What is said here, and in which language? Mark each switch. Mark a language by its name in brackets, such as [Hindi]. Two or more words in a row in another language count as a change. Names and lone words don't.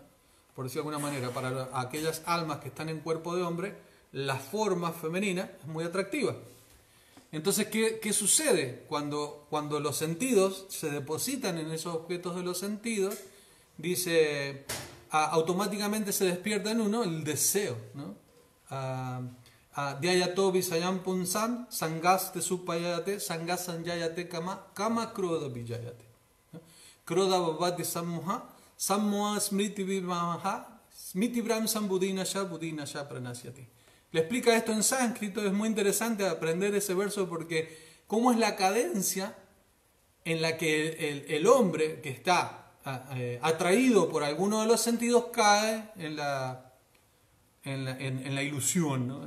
[Spanish] Por decirlo de alguna manera, para aquellas almas que están en cuerpo de hombre, la forma femenina es muy atractiva. Entonces, ¿qué sucede? Cuando los sentidos se depositan en esos objetos de los sentidos, dice, automáticamente se despierta en uno el deseo, ¿no? [Sanskrit] Dhyayato visayam punsam sangas te supayate sangas sanjayate kama kroda vijayate. Kroda bhavati sammoha sammoha smriti vivamaha smriti bram sambudinasha budinasha pranasyati. [Spanish] Le explica esto en sánscrito, es muy interesante aprender ese verso porque cómo es la cadencia en la que el hombre que está atraído por alguno de los sentidos cae en la ilusión, ¿no?